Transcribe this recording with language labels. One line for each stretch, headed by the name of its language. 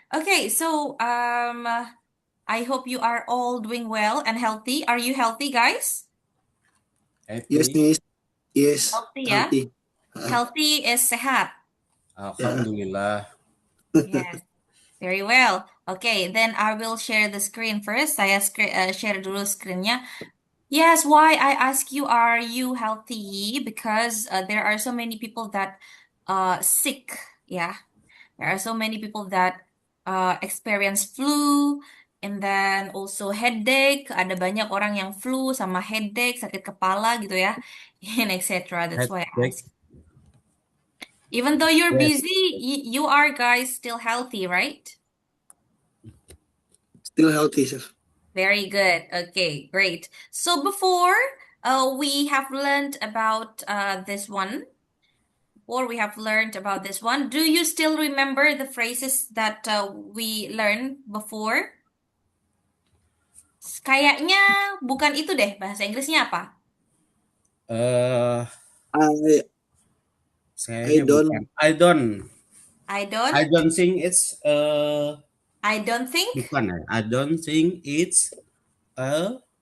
English: Okay, so I hope you are all doing well and healthy. Are you healthy, guys? Yes, Happy. Nis. Yes, Healthy ya. healthy. Ah, Healthy is sehat. yeah.
Arabic: Alhamdulillah.
English: Yes, very well. Okay, then I will share the screen first.
Indonesian: Saya share dulu screennya.
English: Yes, why I ask you, are you healthy? Because there are so many people that sick. Yeah, there are so many people that experience flu and then also headache.
Indonesian: Ada banyak orang yang flu sama headache, sakit kepala gitu ya,
English: and etc. That's why I Headache. ask. Even though you're Yes. busy, you are guys still healthy, right? Still healthy, sir. Very good. Okay, great. So before we have learned about this one, or we have learned about this one, do you still remember the phrases that we learned before?
Indonesian: Kayaknya bukan itu deh, bahasa Inggrisnya apa? Eh,
English: I I Sayanya bukan. don't I I don't, don't think it's I don't think.
Indonesian: bukan ya.
English: I don't think it's a